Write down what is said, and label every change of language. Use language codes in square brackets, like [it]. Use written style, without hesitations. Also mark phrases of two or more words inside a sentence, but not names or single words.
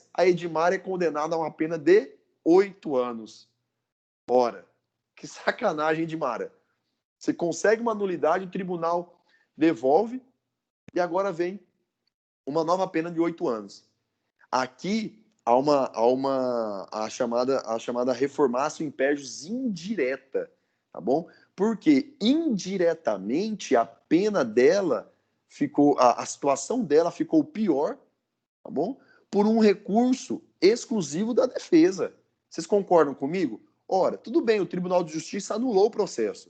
[pt] A Edmara é condenada a uma pena de 8 anos. Ora, que sacanagem, Edmara. Você consegue uma nulidade, o tribunal devolve e agora vem uma nova pena de 8 anos. Aqui há a chamada [la] reformatio in pejus [pt] indireta, tá bom? Porque indiretamente a pena dela a situação dela ficou pior, tá bom? Por um recurso exclusivo da defesa. Vocês concordam comigo? Ora, tudo bem, o Tribunal de Justiça anulou o processo.